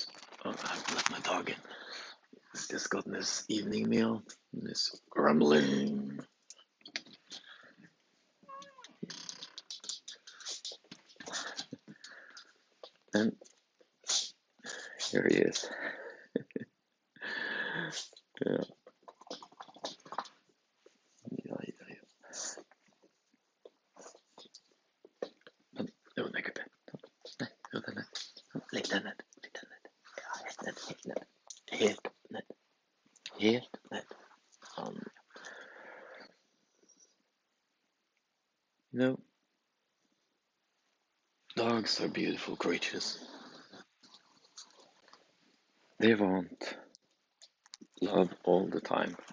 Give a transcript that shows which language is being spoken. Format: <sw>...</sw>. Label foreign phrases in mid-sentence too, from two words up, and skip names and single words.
<en>Oh, I've let my dog in. He's just gotten his evening meal and is grumbling. And here he is.</en> <no>Ja. Ja. Men, jo, legg opp. Nei, jo, den ned. Legg den ned. Legg den ned. Ja, helt ned. Helt ned. Helt ned. Helt ned.</no> <en>You know, dogs are beautiful creatures. They want love all the time.</en>